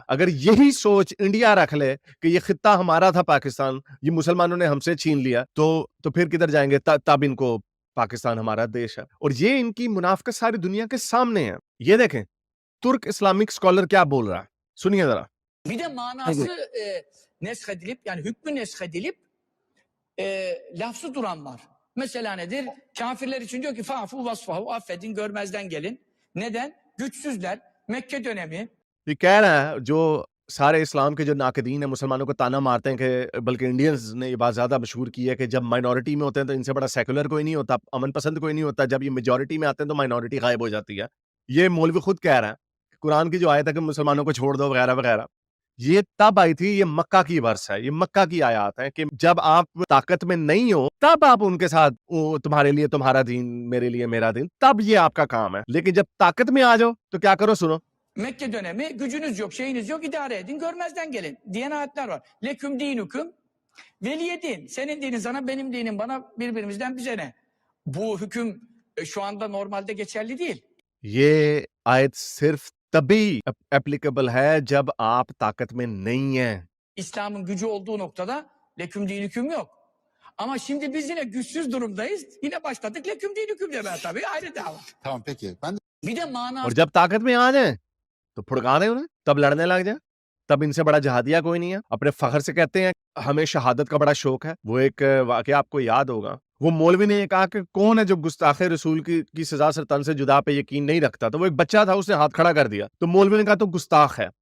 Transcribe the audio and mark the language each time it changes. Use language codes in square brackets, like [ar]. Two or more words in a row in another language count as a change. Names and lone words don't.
[hi] अगर यही सोच इंडिया रख ले कि ये खित्ता हमारा था पाकिस्तान, ये मुसलमानों ने हमसे छीन लिया, तो फिर किधर जाएंगे? तब इनको पाकिस्तान हमारा देश है। और ये इनकी मुनाफिकत सारी दुनिया के सामने है। ये देखें तुर्क इस्लामिक स्कॉलर क्या बोल रहा है, सुनिए जरा। [tr] Bir de manası neshedilip yani hükmü neshedilip lafzı duran var. Mesela nedir? Kafirler için diyor ki [ar] فاعفوا واصفحوا, [tr] affedin, görmezden gelin. Neden? Güçsüzler. Mekke dönemi. [hi] ये कह रहा है जो सारे इस्लाम के जो नाकदीन है मुसलमानों को ताना मारते हैं कि बल्कि इंडियंस ने ये बात ज्यादा मशहूर की है कि जब माइनॉरिटी में होते हैं तो इनसे बड़ा सेकुलर कोई नहीं होता, अमन पसंद कोई नहीं होता, जब ये मेजॉरिटी में आते हैं तो माइनॉरिटी गायब हो जाती है। ये मौलवी खुद कह रहा है कुरान की जो आयत है कि मुसलमानों को छोड़ दो वगैरह वगैरह, ये तब आई थी, ये मक्का की वर्ष है, ये मक्का की आयत है कि जब आप ताकत में नहीं हो तब आप उनके साथ, तुम्हारे लिए तुम्हारा दीन, मेरे लिए मेरा दीन, तब ये आपका काम है। लेकिन जब ताकत में आ जाओ तो क्या करो, सुनो। [tr] Mekke dönemi gücünüz yok, şeyiniz yok, idare edin, görmezden gelin diyen ayetler var. [ar] لكم دينكم ولي دين. [tr] Senin dinin sana, benim dinim bana, birbirimizden bize ne? Bu hüküm şu anda normalde geçerli değil. [hi] ये आयत सिर्फ तभी एप्लीकेबल है जब आप ताकत में नहीं हैं। [tr] İslam'ın gücü olduğu noktada [ar] لكم دينكم [tr] yok. Ama şimdi biz yine güçsüz durumdayız. Yine başladık [ar] لكم دينكم [tr] demeye tabii, ayrı dava. Tamam peki. Ben de Bir de manası [hi] और जब ताकत में आ जाए तो फुड़का दें उन्हें, तब लड़ने लग जाए, तब इनसे बड़ा जहादिया कोई नहीं है। अपने फखर से कहते हैं हमें शहादत का बड़ा शौक है। वो एक वाकया आपको याद होगा, वो मौलवी ने ये कहा कि कौन है जो गुस्ताखे रसूल की सजा से तन से जुदा पे यकीन नहीं रखता, तो वो एक बच्चा था, उसने हाथ खड़ा कर दिया, तो मौलवी ने कहा तो गुस्ताख है।